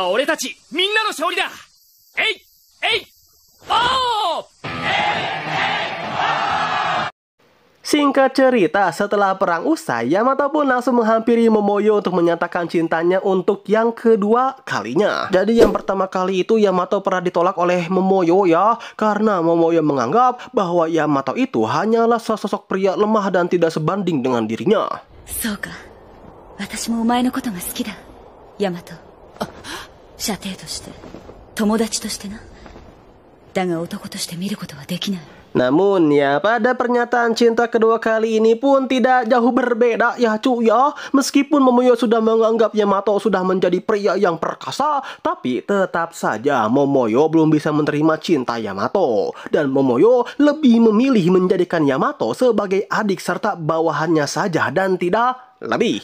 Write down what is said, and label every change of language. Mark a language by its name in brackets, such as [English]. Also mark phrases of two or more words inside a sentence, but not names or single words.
[Indonesian] Singkat cerita, setelah perang usai, Yamato pun langsung menghampiri Momoyo untuk menyatakan cintanya untuk yang kedua kalinya. Jadi yang pertama kali itu Yamato pernah ditolak oleh Momoyo ya, karena Momoyo menganggap bahwa Yamato itu hanyalah sosok pria lemah dan tidak sebanding dengan dirinya. [Japanese] そうか、私もお前のことが好きだ、ヤマト. 舎弟として、友達としてな. だが男として見ることはできない. [Indonesian] Namun ya, pada pernyataan cinta kedua kali ini pun tidak jauh berbeda ya cu ya. Meskipun Momoyo sudah menganggap Yamato sudah menjadi pria yang perkasa, tapi tetap saja Momoyo belum bisa menerima cinta Yamato. Dan Momoyo lebih memilih menjadikan Yamato sebagai adik serta bawahannya saja dan tidak lebih.